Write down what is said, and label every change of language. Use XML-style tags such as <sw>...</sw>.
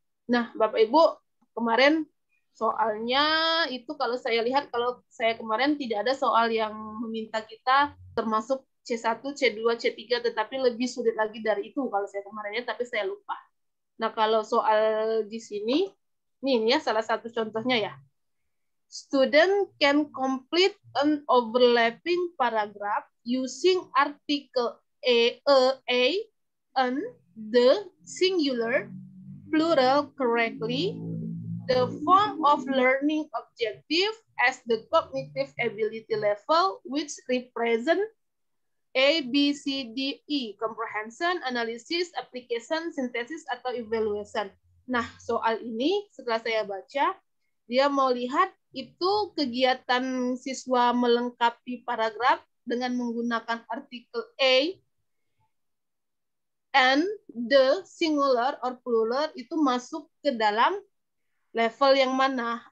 <id>Nah, Bapak Ibu, kemarin soalnya itu kalau saya lihat, kalau saya kemarin tidak ada soal yang meminta kita termasuk C1, C2, C3, tetapi lebih sulit lagi dari itu kalau saya kemarinnya, tapi saya lupa. Nah, kalau soal di sini, ini ya salah satu contohnya ya.</id> <en>Student can complete an overlapping paragraph using article a, and the singular, plural correctly, the form of learning objective as the cognitive ability level which represent A, B, C, D, E, comprehension, analysis, application, synthesis,</en> <id>atau</id> <en>evaluation.</en> <id>Nah, soal ini setelah saya baca, dia mau lihat itu kegiatan siswa melengkapi paragraf dengan menggunakan artikel A</id> <en>and the singular or plural</en> <id>itu masuk ke dalam level yang mana?</id>